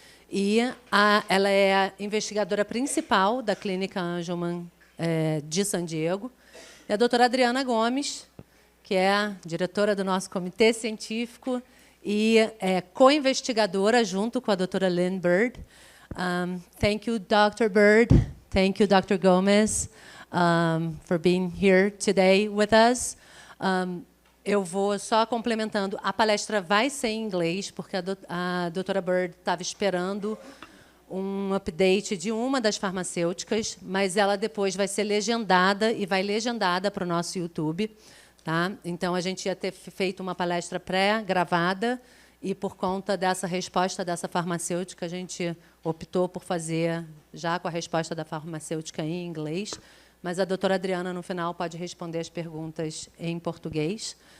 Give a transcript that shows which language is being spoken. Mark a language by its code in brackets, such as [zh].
[pt] E ela é a investigadora principal da Clínica Angelman de San Diego. E a doutora Adriana Gomes, que é a diretora do nosso comitê científico e é co-investigadora junto com a doutora Lynn Bird. [en] Thank you, Dr. Bird. Thank you, Dr. Gomez, for being here today with us. [pt] Eu vou só complementando. A palestra vai ser em inglês, porque a doutora Bird estava esperando um update de uma das farmacêuticas, mas ela depois vai ser legendada e vai legendada para o nosso YouTube. Tá? Então, a gente ia ter feito uma palestra pré-gravada e, por conta dessa resposta dessa farmacêutica, a gente optou por fazer já com a resposta da farmacêutica em inglês, mas a doutora Adriana, no final, pode responder as perguntas em português.